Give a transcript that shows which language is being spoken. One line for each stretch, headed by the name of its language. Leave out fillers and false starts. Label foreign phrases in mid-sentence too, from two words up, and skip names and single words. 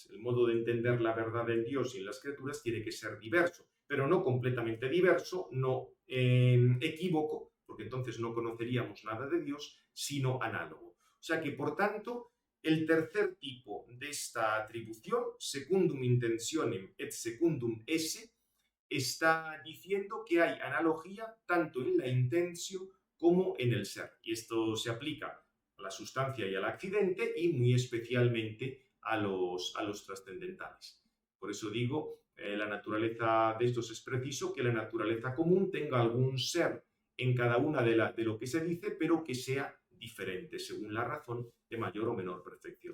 Spanish: El modo de entender la verdad en Dios y en las criaturas tiene que ser diverso, pero no completamente diverso, no equívoco, porque entonces no conoceríamos nada de Dios, sino análogo. O sea que, por tanto, el tercer tipo de esta atribución,
Latin: secundum intentionem et secundum esse,
Spanish: está diciendo que hay analogía tanto en la intención como en el ser. Y esto se aplica a la sustancia y al accidente y muy especialmente a los trascendentales. Por eso digo, la naturaleza de estos es preciso que la naturaleza común tenga algún ser en cada una de lo que se dice, pero que sea diferentes según la razón de mayor o menor perfección.